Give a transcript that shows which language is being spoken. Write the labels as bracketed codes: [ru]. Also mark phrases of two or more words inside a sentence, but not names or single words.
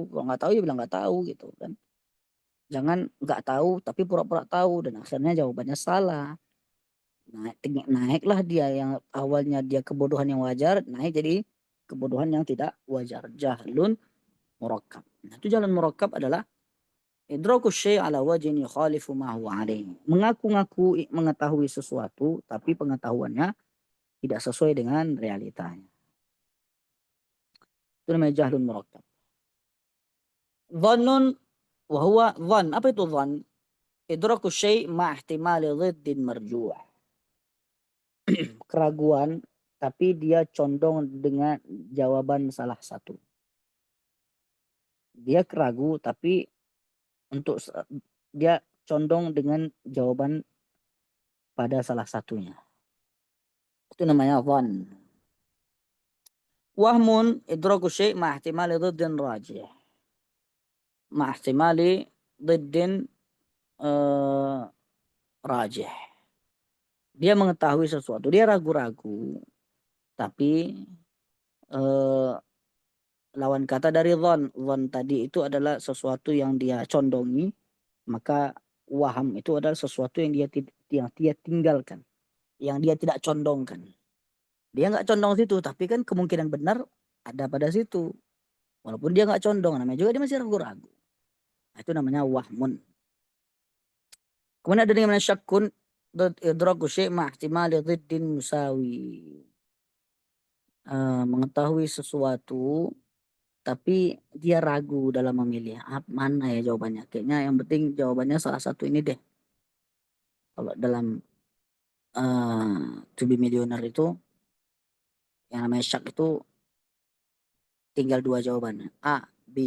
[id] Kalau nggak tahu ya bilang nggak tahu gitu kan. Jangan nggak tahu tapi pura-pura tahu dan akhirnya jawabannya salah. Naiklah dia yang awalnya dia kebodohan yang wajar, naik jadi kebodohan yang tidak wajar. [ar] جهلٌ مركّب. [id] Nah, itu [ar] جهل مركب adalah إدراك شيء على وجه يخالف ما هو عليه. [id] Mengaku-ngaku mengetahui sesuatu tapi pengetahuannya tidak sesuai dengan realitanya. Itu namanya [ar] جهل مركب. ظن وهو ظن. [id] Apa itu dhann? [ar] إدراك شيء مع احتمال ضد مرجوح. [id] Keraguan tapi dia condong dengan jawaban salah satu. Dia keragu tapi untuk dia condong dengan jawaban pada salah satunya. Itu namanya dhann. [ar] وهم إدراك شيء مع احتمال ضد راجح. مع احتمال ضد راجح. [id] Dia mengetahui sesuatu, dia ragu-ragu, tapi lawan kata dari dhann. Dhann tadi itu adalah sesuatu yang dia condongi, maka waham itu adalah sesuatu yang dia tinggalkan, yang dia tidak condongkan. Dia nggak condong situ, tapi kan kemungkinan benar ada pada situ. Walaupun dia nggak condong, namanya juga dia masih ragu-ragu. Nah, itu namanya wahmun. Kemudian ada yang namanya syakun, [ar] إدراك شيء مع احتمال ضد مساوٍ. [id] Mengetahui sesuatu tapi dia ragu dalam memilih mana ya jawabannya. Kayaknya yang penting jawabannya salah satu ini deh. Kalau dalam To Be Millionaire itu yang namanya syak itu tinggal dua jawaban, A, B.